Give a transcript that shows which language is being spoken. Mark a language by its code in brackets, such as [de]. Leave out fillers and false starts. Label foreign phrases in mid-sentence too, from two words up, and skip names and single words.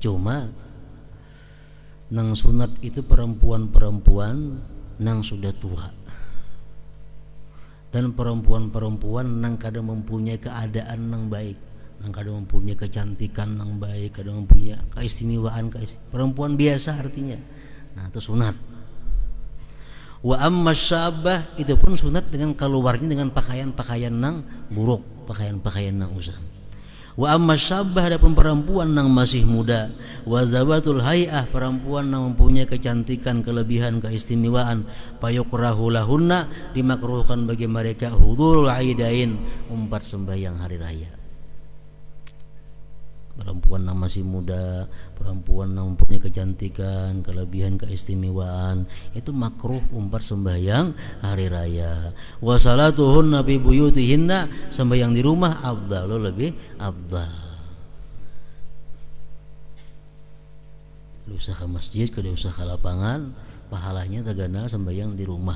[bjn] Cuma nang sunat itu perempuan-perempuan nang sudah tua, dan perempuan-perempuan nang kadang mempunyai keadaan nang baik, nang kadang mempunyai kecantikan nang baik, kadang mempunyai keistimewaan, perempuan biasa artinya. [id] Nah itu sunat. [ar] وأما الشابة, [bjn] itu pun sunat dengan keluarnya dengan pakaian-pakaian nang buruk, pakaian-pakaian nang usah. [ar] وأما الشابة, [bjn] adapun perempuan nang masih muda, [ar] وذوات الهيئة, [bjn] perempuan nang mempunyai kecantikan, kelebihan, keistimewaan, [ar] فيكره لهن, [bjn] dimakruhkan bagi mereka [ar] حضور العيدين, [bjn] umpat sembahyang hari raya. [id] Perempuan yang masih muda, perempuan yang mempunyai kecantikan, kelebihan, keistimewaan, itu makruh umpat sembahyang hari raya. [ar] وصلاتهن في بيوتهن, [id] sembahyang di rumah afdalu, lebih afdal. Kalau usah ke masjid, kalau usah ke lapangan, pahalanya tagana sembahyang di rumah.